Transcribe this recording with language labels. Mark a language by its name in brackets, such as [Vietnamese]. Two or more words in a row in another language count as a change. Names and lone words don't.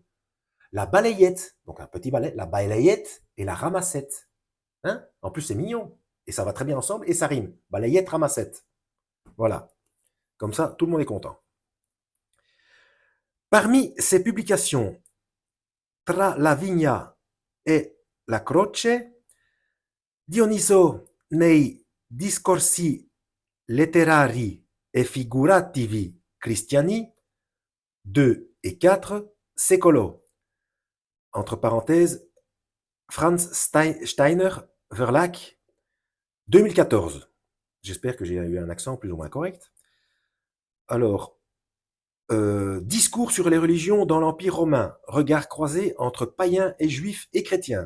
[French] La balayette, donc un petit balai, la balayette et la ramassette. Hein? En plus, c'est mignon. Et ça va très bien ensemble et ça rime. Balayette, ramassette. Voilà. Comme ça, tout le monde est content. Parmi ces publications, [Italian] Tra la vigna e la croce, Dioniso nei discorsi letterari e figurativi cristiani 2 et 4 secolo. [French] Entre parenthèses, Franz Steiner Verlag, 2014. J'espère que j'ai eu un accent plus ou moins correct. Alors, discours sur les religions dans l'Empire romain, regard croisé entre païens et juifs et chrétiens.